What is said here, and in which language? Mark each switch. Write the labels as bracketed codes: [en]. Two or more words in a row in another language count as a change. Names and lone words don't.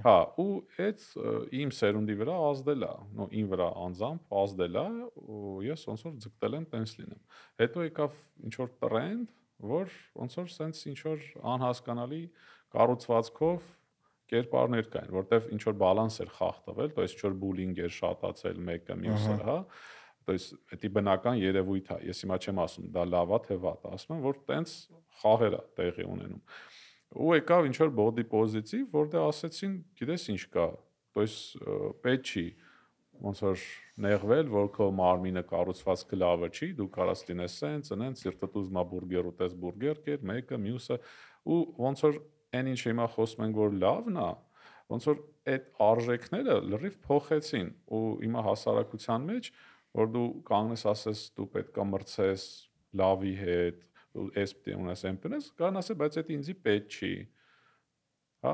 [hy] Հա, ու այդ իմ սերունդի վրա ազդել է, նո ին վրա անձամբ ազդել է, ու ես ոնց որ ձգտել եմ տենց լինեմ։ Հետո եկավ ինչ որ տրենդ, որ ոնց որ sense ինչ որ անհասկանալի կառուցվածքով կերպարներ կային, որտեվ ինչ որ բալանս էր խախտվել, [ru] то есть [hy] ինչ որ բուլինգ էր շատացել մեկը մյուսը, հա։ [ru] То есть [hy] դա բնական երևույթ է։ Ես հիմա չեմ ասում դա լավ է թե վատ է, ասում եմ որ տենց խաղեր է տեղի ունենում։ Ու եկավ ինչ որ [en] body positive, [hy] որտեղ ասեցին, գիտես ինչ կա, [ru] то есть պետք [hy] չի ոնց որ նեղվել, որ քո մարմինը կառուցվածքը լավը չի, դու կարաս լինես սենց, այնց, սիրտդ ուզում է բուրգեր ուտես բուրգեր կեր, մեկը մյուսը, ու ոնց որ այն ինչ հիմա խոսում ենք որ լավն է, ոնց որ այդ արժեքները լրիվ փոխեցին, ու հիմա հասարակության մեջ որ դու կանգնես ասես դու պետք է մրցես լավի հետ, ես պետք է ունես այնպես, կան ասել, բայց դա ինձի պետք չի։ Հա։